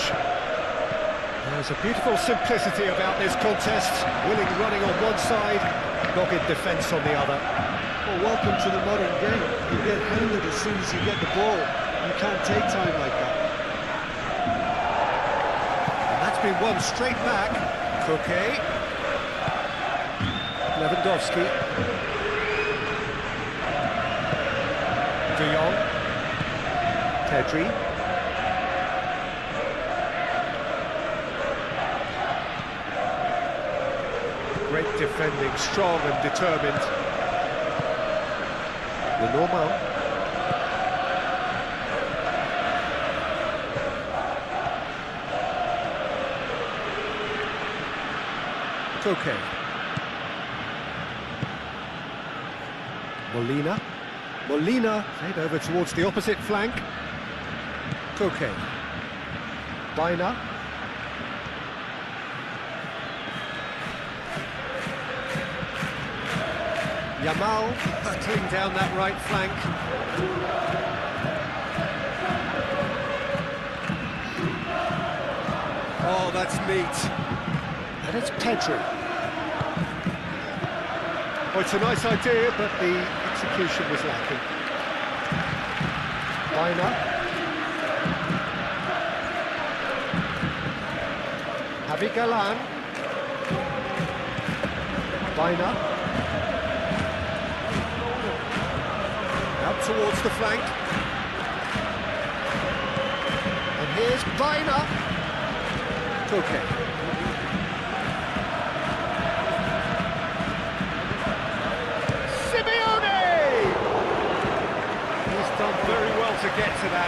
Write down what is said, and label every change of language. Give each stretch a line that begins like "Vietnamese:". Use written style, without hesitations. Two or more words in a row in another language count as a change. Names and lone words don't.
English: There's a beautiful simplicity about this contest. Willing running on one side, dogged defence on the other. Well, welcome to the modern game. You get handed as soon as you get the ball. You can't take time like that. And that's been won straight back. Koke. Lewandowski. De Jong. Pedri. Great defending, strong and determined. Lenormand. Koke. Molina head over towards the opposite flank. Koke. Baina. Yamal battling down that right flank. Oh, that's neat. And it's Pedri. Oh, it's a nice idea, but the execution was lacking. Baina. Javi Galan. Baina. Out towards the flank. And here's Baina. Koke. Done very well to get to that.